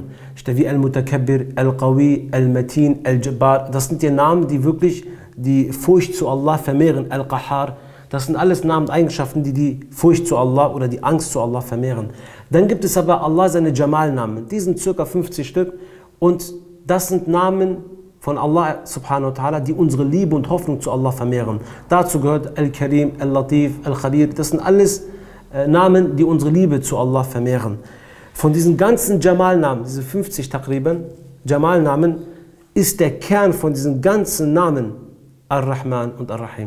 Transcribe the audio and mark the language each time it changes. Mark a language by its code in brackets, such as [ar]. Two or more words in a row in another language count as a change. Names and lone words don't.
[de] Statt wie Al-Mutakabbir, Al-Qawi, Al-Matin, Al-Jabbar. Das sind die Namen, die wirklich die Furcht zu Allah vermehren. Al-Qahar. Das sind alles Namen und Eigenschaften, die die Furcht zu Allah oder die Angst zu Allah vermehren. Dann gibt es aber Allah, seine Jamal-Namen. Die sind ca. 50 Stück und das sind Namen von Allah [ar] سبحانه وتعالى, [de] die unsere Liebe und Hoffnung zu Allah vermehren. Dazu gehört Al-Karim, Al-Latif, Al-Khabir. Das sind alles Namen, die unsere Liebe zu Allah vermehren. Von diesen ganzen Jamal-Namen, diese 50 Taqriban, Jamal-Namen, ist der Kern von diesen ganzen Namen Ar-Rahman und Ar-Rahim.